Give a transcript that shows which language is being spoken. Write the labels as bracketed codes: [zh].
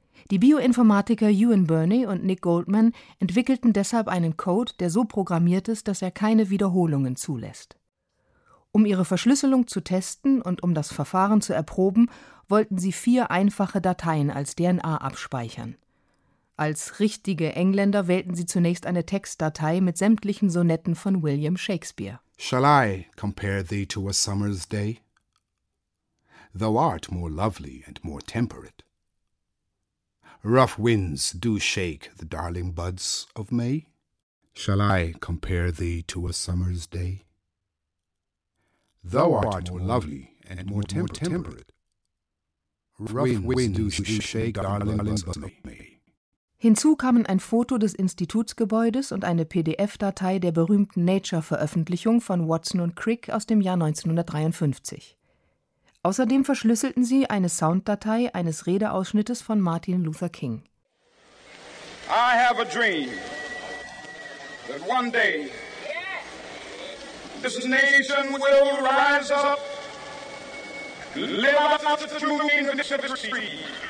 [de] Die Bioinformatiker Ewan Burney und Nick Goldman entwickelten deshalb einen Code, der so programmiert ist, dass er keine Wiederholungen zulässt. Um ihre Verschlüsselung zu testen und um das Verfahren zu erproben, wollten sie vier einfache Dateien als DNA abspeichern. Als richtige Engländer wählten sie zunächst eine Textdatei mit sämtlichen Sonetten von William Shakespeare. [en] Shall I compare thee to a summer's day? Thou art more lovely and more temperate. Rough winds do shake the darling buds of May. Shall I compare thee to a summer's day? Thou art more lovely and more temperate. Rough winds do shake the darling buds of May. [de] Hinzu kamen ein Foto des Institutsgebäudes und eine PDF-Datei der berühmten Nature-Veröffentlichung von Watson und Crick aus dem Jahr 1953. Außerdem verschlüsselten sie eine Sounddatei eines Redeausschnittes von Martin Luther King. [en] I have a dream that one day this nation will rise up, live out the true meaning of its creed.